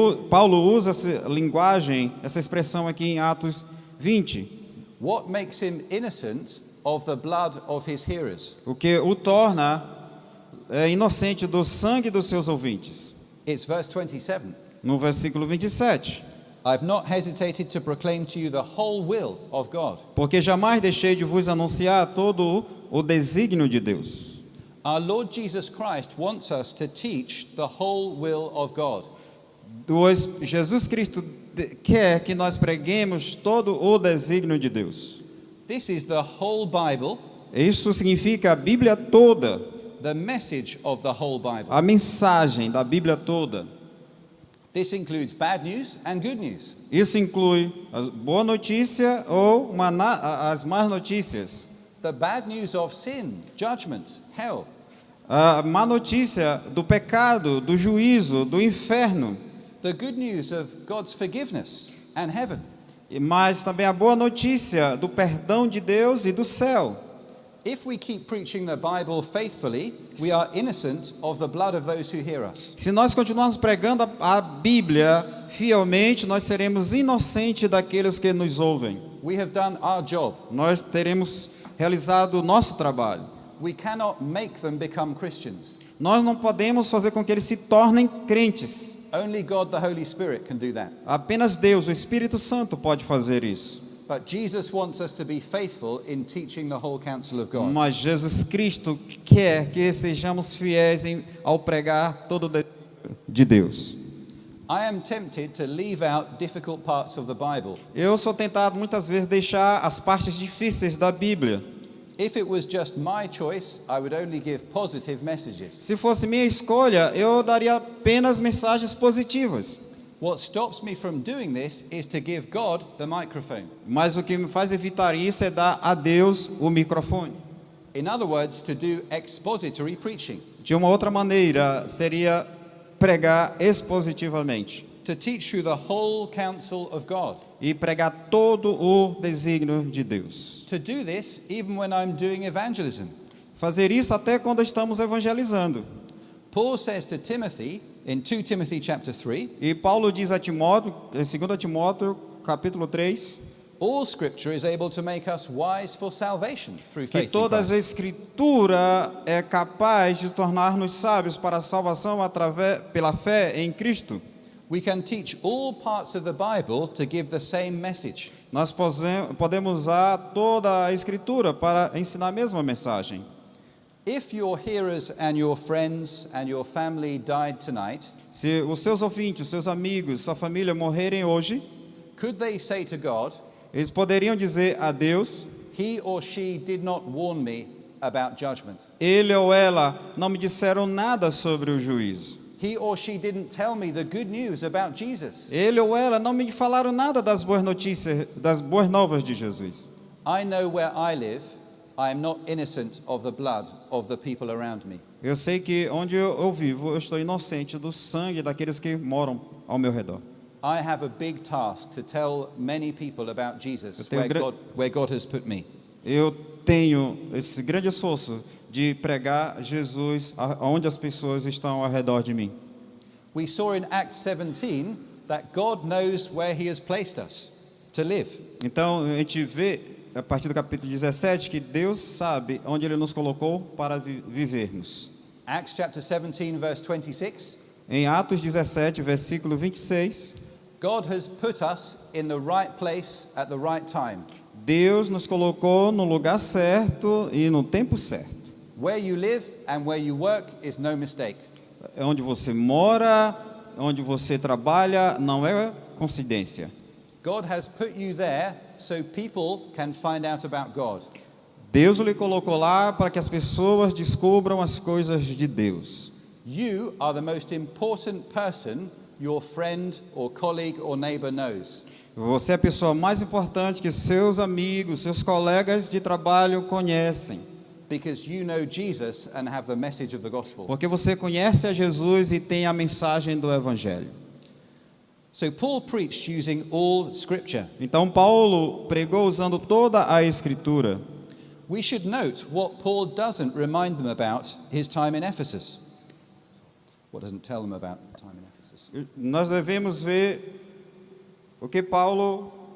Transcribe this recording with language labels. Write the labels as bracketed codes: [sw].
[pt] Paulo usa essa linguagem, essa expressão aqui em Atos 20. [en] What makes him innocent of the blood of his hearers? [pt] O que o torna inocente do sangue dos seus ouvintes. [en] It's verse 27. [pt] No versículo 27. [en] I've not hesitated to proclaim to you the whole will of God. [pt] Porque jamais deixei de vos anunciar todo o desígnio de Deus. [en] Our Lord Jesus Christ wants us to teach the whole will of God. [pt] Jesus Cristo quer que nós preguemos todo o desígnio de Deus. [en] This is the whole Bible, [pt] Isso significa a Bíblia toda, [en] the message of the whole Bible. [pt] a mensagem da Bíblia toda. [en] This includes bad news and good news. [pt] Isso inclui a boa notícia ou as más notícias. [en] The bad news of sin, judgment, hell. [pt] A má notícia do pecado, do juízo, do inferno. [en] The good news of God's forgiveness and heaven. [pt] Mas também a boa notícia do perdão de Deus e do céu. [en] If we keep preaching the Bible faithfully, we are innocent of the blood of those who hear us. [pt] Se nós continuarmos pregando a Bíblia fielmente, nós seremos inocentes daqueles que nos ouvem. [en] We have done our job. [pt] Nós teremos realizado o nosso trabalho. [en] We cannot make them become Christians. [pt] Nós não podemos fazer com que eles se tornem crentes. [en] Only God, the Holy Spirit, can do that. [pt] Apenas Deus, o Espírito Santo, pode fazer isso. [en] But Jesus wants us to be faithful in teaching the whole counsel of God. [pt] Mas Jesus Cristo quer que sejamos fiéis ao pregar todo o desígnio de Deus. [en] I am tempted to leave out difficult parts of the Bible. [pt] Eu sou tentado muitas vezes deixar as partes difíceis da Bíblia. [en] If it was just my choice, I would only give positive messages. [pt] Se fosse minha escolha, eu daria apenas mensagens positivas. [en] What stops me from doing this is to give God the microphone. [pt] Mas o que me faz evitar isso é dar a Deus o microfone. [en] In other words, to do expository preaching. [pt] De uma outra maneira, seria pregar expositivamente. [en] to teach you the whole counsel of God. [pt] e pregar todo o desígnio de Deus. [en] To do this even when I'm doing evangelism. [pt] Fazer isso até quando estamos evangelizando. [en] Paul says to Timothy in 2 Timothy chapter 3, [pt] E Paulo diz a Timóteo, em 2 Timóteo, capítulo 3, [en] all scripture is able to make us wise for salvation through [pt] que [en] faith in [pt] toda a [en] Christ. [pt] Escritura é capaz de tornar-nos sábios para a salvação pela fé em Cristo. [en] We can teach all parts of the Bible to give the same message. [pt] Nós podemos usar toda a Escritura para ensinar a mesma mensagem. [en] If your hearers and your friends and your family died tonight, [pt] Se os seus ouvintes, os seus amigos, sua família morrerem hoje, [en] could they say to God, [pt] eles poderiam dizer a Deus: [en] he or she did not warn me about judgment. [pt] ele ou ela não me disseram nada sobre o juízo. [en] He or she didn't tell me the good news about Jesus. [pt] Ele ou ela não me falaram nada das boas notícias, das boas novas de Jesus. [en] I know where I live, I am not innocent of the blood of the people around me. [pt] Eu sei que onde eu vivo, eu estou inocente do sangue daqueles que moram ao meu redor. [en] I have a big task to tell many people about Jesus, [pt] Eu tenho [en] where God has put me. [pt] Eu tenho esse grande esforço de pregar Jesus aonde as pessoas estão ao redor de mim. [en] We saw in Acts 17 that God knows where he has placed us to live. [pt] Então, a gente vê, a partir do capítulo 17, que Deus sabe onde Ele nos colocou para vivermos. [en] Acts chapter 17 verse 26, [pt] Em Atos 17, versículo 26, [en] God has put us in the right place at the right time. [pt] Deus nos colocou no lugar certo e no tempo certo. [en] Where you live and where you work is no mistake. [pt] Onde você mora, onde você trabalha, não é coincidência. [en] God has put you there so people can find out about God. [pt] Deus lhe colocou lá para que as pessoas descubram as coisas de Deus. [en] You are the most important person your friend or colleague or neighbor knows. [pt] Você é a pessoa mais importante que seus amigos, seus colegas de trabalho conhecem. [en] Because you know Jesus and have the message of the gospel. [pt] Porque você conhece a Jesus e tem a mensagem do Evangelho. [en] So Paul preached using all scripture. [pt] Então Paulo pregou usando toda a Escritura. [en] We should note what Paul doesn't remind them about his time in Ephesus. What doesn't tell them about time in Ephesus? [pt] Nós devemos ver o que Paulo...